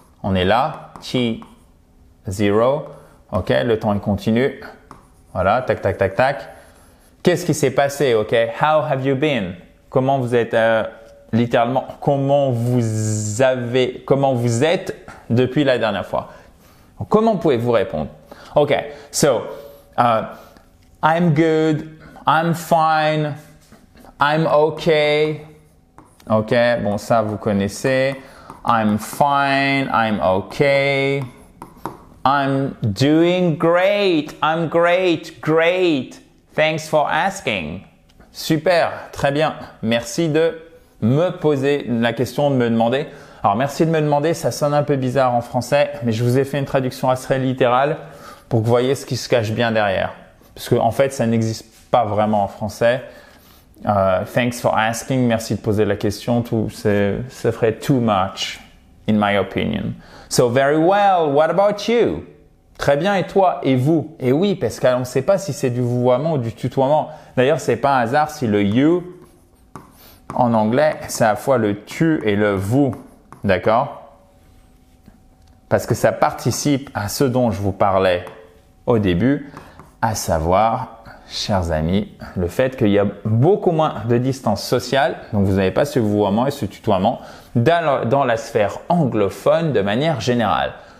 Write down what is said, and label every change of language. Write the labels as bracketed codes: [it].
[fr] On est là, chi, zero. Ok, le temps il continue. Voilà, tac, tac, tac, tac. Qu'est-ce qui s'est passé? Ok, [en] how have you been? [fr] Comment vous êtes littéralement, comment vous êtes depuis la dernière fois? Comment pouvez-vous répondre? [en] Ok, so, I'm good, I'm fine, I'm okay. [fr] Ok, bon ça vous connaissez. [en] I'm fine, I'm okay. I'm doing great, I'm great, great. Thanks for asking. [fr] Super, très bien. Merci de me poser la question, de me demander. Alors, merci de me demander, ça sonne un peu bizarre en français, mais je vous ai fait une traduction assez littérale pour que vous voyez ce qui se cache bien derrière. Parce qu'en fait, ça n'existe pas vraiment en français. [en] Thanks for asking, [fr] merci de poser la question, ça ferait [en] too much, in my opinion. So, very well, what about you? [fr] Très bien, et toi, et vous? Et oui, parce qu'on ne sait pas si c'est du vouvoiement ou du tutoiement. D'ailleurs, c'est pas un hasard si le you, en anglais, c'est à la fois le tu et le vous. D'accord? Parce que ça participe à ce dont je vous parlais au début, à savoir, chers amis, le fait qu'il y a beaucoup moins de distance sociale, donc vous n'avez pas ce vouvoiement et ce tutoiement dans la sphère anglophone de manière générale.